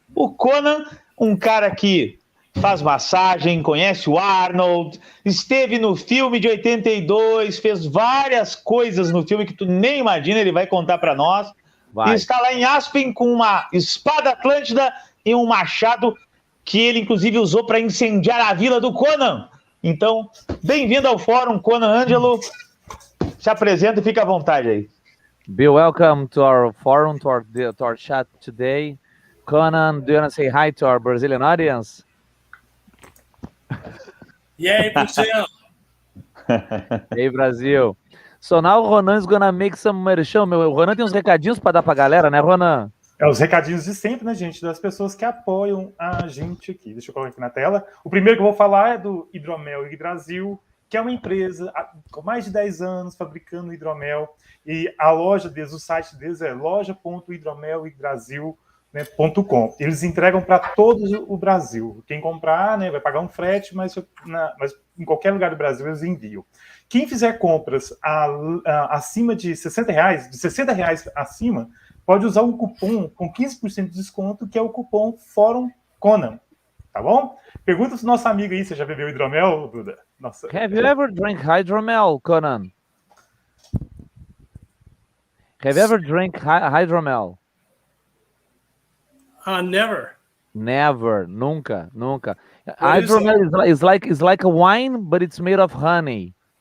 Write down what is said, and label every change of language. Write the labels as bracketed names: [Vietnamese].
[Portuguese] O Conan, um cara que faz massagem, conhece o Arnold, esteve no filme de 82, fez várias coisas no filme que tu nem imagina, ele vai contar para nós. E está lá em Aspen com uma espada atlântida e um machado que ele inclusive usou para incendiar a vila do Conan. Então, bem-vindo ao Fórum, Conan Angelo. Se apresenta e fica à vontade aí. [English] Be welcome to our forum, to our chat today. Conan, do you want to say hi to our Brazilian audience? [Portuguese] E aí, Brazil? [English] Hey, Brasil. So now Ronan is gonna make some merchan. [Portuguese] O Ronan tem uns recadinhos para dar pra galera, né, Ronan? É os recadinhos de sempre, né, gente? Das pessoas que apoiam a gente aqui. Deixa eu colocar aqui na tela. O primeiro que eu vou falar é do Hidromel Brasil, que é uma empresa com mais de 10 anos fabricando hidromel. E a loja deles, o site deles é loja.hidromelbrasil.com. Eles entregam para todo o Brasil. Quem comprar, né, vai pagar um frete, mas em qualquer lugar do Brasil eles enviam. Quem fizer compras acima de R$60, de R$60 acima, pode usar um cupom com 15% de desconto, que é o cupom Fórum Conan. Tá bom? Pergunta pro nosso amigo aí, você já bebeu hidromel, Duda? Nossa. [English] Have you ever drank hydromel, Conan? Have you ever drank hydromel? Never. Never, [Portuguese] nunca. [English] Hydromel is like a wine, but it's made of honey.